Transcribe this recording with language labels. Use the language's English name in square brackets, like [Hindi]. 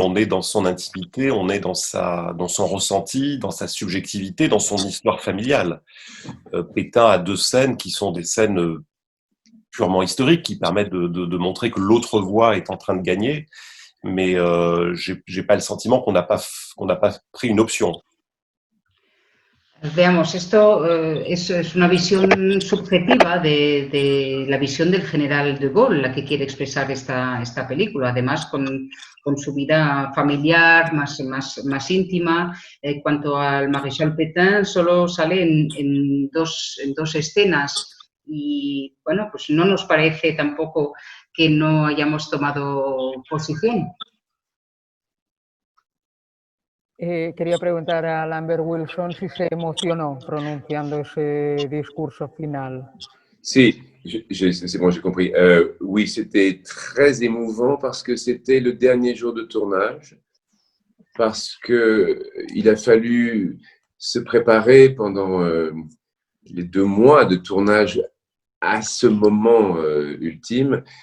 [French] On est dans son intimité, on est dans son ressenti, dans sa subjectivité, dans son histoire familiale. Pétain a deux scènes qui sont des scènes purement historiques, qui permettent de montrer que l'autre voie est en train de gagner, mais j'ai pas le sentiment qu'on n'a pas pris une option. [Spanish] Veamos, esto es una visión subjetiva de la visión del general de Gaulle, la que quiere expresar esta película, además con su vida familiar más íntima. En cuanto al maréchal Pétain, solo sale en dos escenas y, bueno, pues no nos parece tampoco que no hayamos tomado posición. Quería preguntar a Lambert Wilson si se emocionó pronunciando ese discurso final. [French] Si, c'est bon, j'ai compris. Oui, c'était très émouvant parce que c'était le dernier jour de tournage, parce qu'il a fallu se préparer pendant les 2 mois de tournage à ce moment ultime.